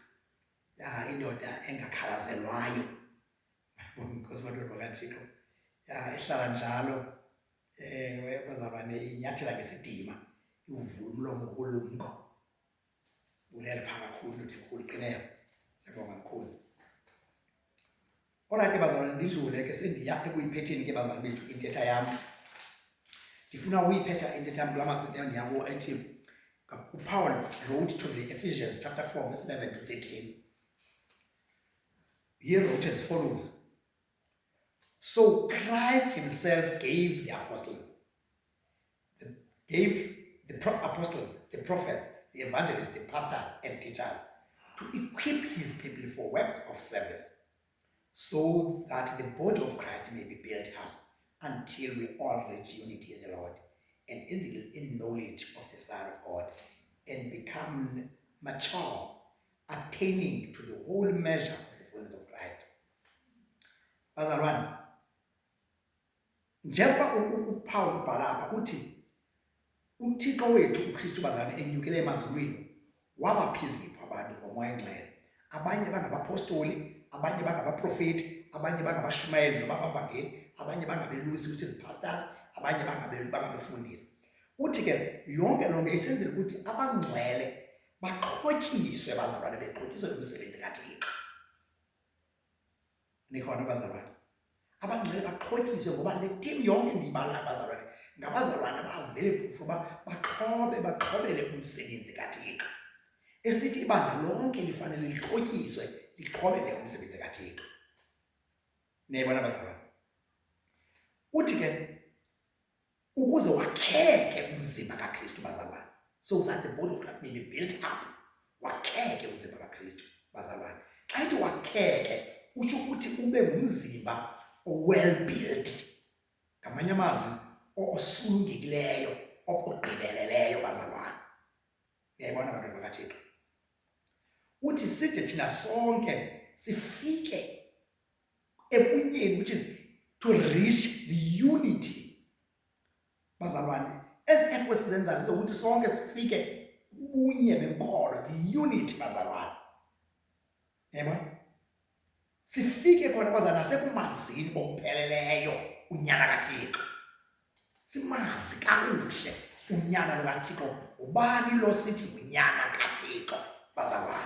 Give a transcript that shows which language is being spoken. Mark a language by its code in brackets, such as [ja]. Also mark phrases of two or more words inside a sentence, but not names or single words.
[xh] indoda engakhalazelwayo inkosi bantwana bakaThixo ehlala njalo bazalwane inyathela ngesidima ivula umlomo ngokulumko ulela phaka kakhulu ndoda enkulu iqineyo siyabonga mkhozi Alright bazalwane ndidlule ke sendiya ekuyiphetheni ke bazalwane bethu intetha yami ndifuna uyiphetha intetha yami kulamazwi endiyakuwo ethi [en] Paul wrote to the Ephesians chapter 4 verse 11 to 13 he wrote as follows so Christ himself gave the apostles apostles, the prophets, the evangelists, the pastors and teachers to equip his people for works of service so that the body of Christ may be built up until we all reach unity in the Lord and in knowledge of the Son of God and become mature, attaining to the whole measure of the fullness of Christ. [xh] Bazalwane, njengoba uPaul ubhala apha uthi uThixo wethu uKristu bazalwane enyukele emazulwini wabaphizipha abantu ngomoya engcwele abanye bangabapostoli abanye bangabaprofeti abanye bangabashumayeli noma abavangeli abanye bangabelusi [en] which is pastors [xh] abanye bangabefundisi uthi ke yonke lonke isenzele ukuthi abangcwele baqhotyiswe bazalwane beqhotyiswe umsebenzi kaThixo nikhona bazalwane abangcwele baqhotyiswe ngoba le team yonke ndiyibala bazalwane ngabazalwane abavele kuba baqhobele umsebenzi kaThixo esithi ibandla lonke lifanele liqhotyiswe liqhobele umsebenzi kaThixo nebona bazalwane uthi ke ukuze wakheke umzimba kaKristu bazalwane [en] so that the body of Christ may be built up [xh] wakheke umzimba kaKristu bazalwane xa ithi wakheke utsho ukuthi ube ngumzimba [en] well built [xh] ngamanye amazwi osulungekileyo okugqibeleleyo bazalwane uyayibona abantwana bakaThixo uthi side thina sonke sifike ebunyeni, [en] which is to reach the unity. [xh] Bazalwane, ezi efforts zenzayo zokuthi sonke sifike ubunye benkolo, [en] the unity bazalwane. [xh] Yebo? Sifike khona bazalwane nasekumazini okupheleleyo unyana kaThixo. Simazi kakuhle unyana lokaThixo, ubani lo sithi unyana kaThixo bazalwane.